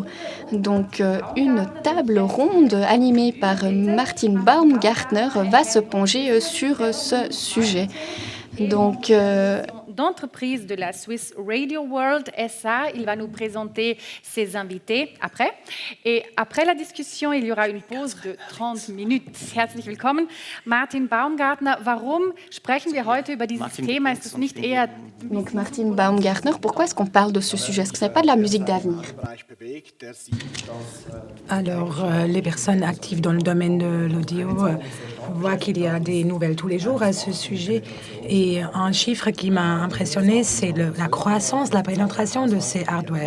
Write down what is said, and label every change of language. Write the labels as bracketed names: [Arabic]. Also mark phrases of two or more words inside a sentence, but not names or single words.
[French] Donc, une table ronde animée par Martin Baumgartner va se pencher sur ce sujet. Donc, d'entreprise de la Swiss Radio World SA. Il va nous présenter ses invités après. Et après la discussion, il y aura une pause de 30 Minuten. [German] Herzlich willkommen, Martin Baumgartner. Warum sprechen wir heute über dieses Thema? Ist es nicht eher... [French] Donc, Martin Baumgartner, pourquoi est-ce qu'on parle de ce sujet? Est-ce que ce n'est pas de la musique d'avenir? Alors, les personnes actives dans le domaine de l'audio voient qu'il y a des nouvelles tous les jours à ce sujet. Et un chiffre qui m'a impressionné, c'est la croissance, la pénétration de ces hardware.